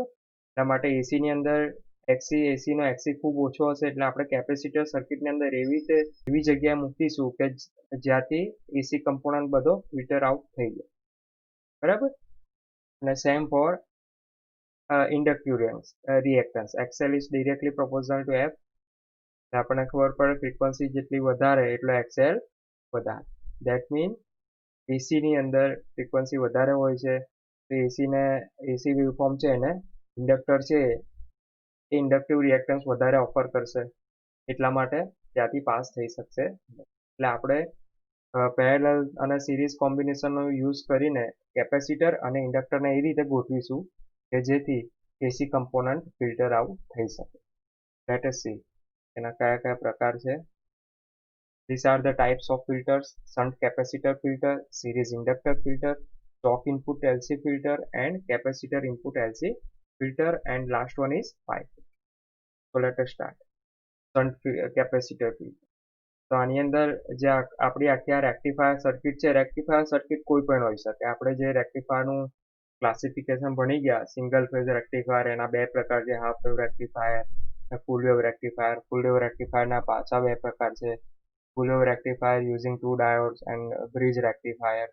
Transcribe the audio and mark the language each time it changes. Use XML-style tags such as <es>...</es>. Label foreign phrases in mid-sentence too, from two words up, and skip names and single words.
<gu>એટલા માટે AC ની અંદર AC નો XC ખૂબ ઓછો હશે, એટલે આપણે કેપેસિટર સર્કિટની અંદર એવી જગ્યાએ મૂકીશું કે જ્યાંથી</gu> <en>AC component</en> <gu>બધો</gu> <en>filter out</en> <gu>થઈ જાય, બરાબર.</gu> <en>અને same for inductive reactance. XL is directly proportional to F.</en> <gu>આપણને ખબર પડે ફ્રીક્વન્સી જેટલી વધારે એટલો XL વધારે.</gu> <en>that mean AC</en> <gu>ની અંદર ફ્રીક્વન્સી વધારે હોય છે, તો</gu> <en>AC waveform</en> <gu>છે એને ઇન્ડક્ટર છે એ</gu> <en>inductive reactance</en> <gu>વધારે ઓફર કરશે, એટલા માટે ત્યાંથી પાસ થઈ શકશે. એટલે આપણે પેરેલલ અને</gu> <en>series combinationનો</en> <gu>યુઝ કરીને કેપેસિટર અને ઇન્ડક્ટરને એ રીતે ગોઠવીશું કે જેથી</gu> <en>AC component filter out</en> <gu>થઈ શકે.</gu> <en>let us see</en> <gu>એના કયા કયા પ્રકાર છે.</gu> <en>These are the types of filters: shunt capacitor filter, series inductor filter, stock input LC filter, and capacitor input LC filter, and last one is pi filter. So let us start. Shunt capacitor filter.</en> <gu>તો આની અંદર જે આપણી આખી આ</gu> <en>rectifier circuit</en> <gu>છે,</gu> <en>rectifier circuit</en> <gu>કોઈ પણ હોઈ શકે. આપણે જે રેક્ટિફાયરનું ક્લાસિફિકેશન ભણી ગયા,</gu> <en>single phase rectifier</en> <gu>એના બે પ્રકાર છે,</gu> <en>half wave rectifier, full wave rectifier. full wave rectifierના</en> <gu>પાછા બે પ્રકાર છે,</gu> <en>full wave rectifier using 2 diodes and bridge rectifier.</en>